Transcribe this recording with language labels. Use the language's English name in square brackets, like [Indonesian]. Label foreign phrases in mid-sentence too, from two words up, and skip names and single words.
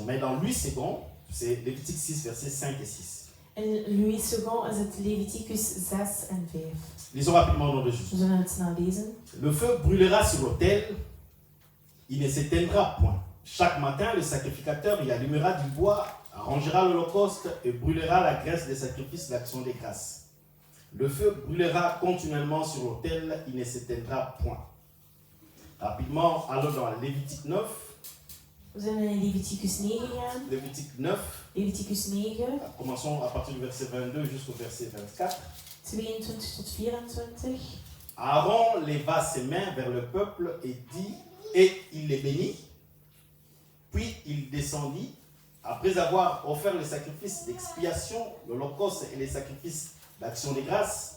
[French] Mais dans lui 2, c'est Lévitique 6, versets 5 et 6. [Dutch] En Louis II is het Leviticus 6 en 5. [French] Lisons rapidement au nom de Jésus. [Dutch] We zullen het snel lezen. [French] Le feu brûlera sur l'autel, il ne s'éteindra point. Chaque matin, le sacrificateur y allumera du bois, arrangera l'holocauste et brûlera la graisse des sacrifices d'action des grâces. Le feu brûlera continuellement sur l'autel, il ne s'éteindra point. Rapidement, allons dans Lévitique 9. [Dutch] We zijn in Leviticus 9 gegaan. [French] Lévitique 9, [Dutch] Leviticus 9, [French] commençons à partir du verset 22 jusqu'au verset 24. [Dutch] 22 tot 24. [French] Aaron leva ses mains vers le peuple et il les bénit. Puis il descendit, après avoir offert les sacrifices d'expiation, l'holocauste et les sacrifices d'action des grâces.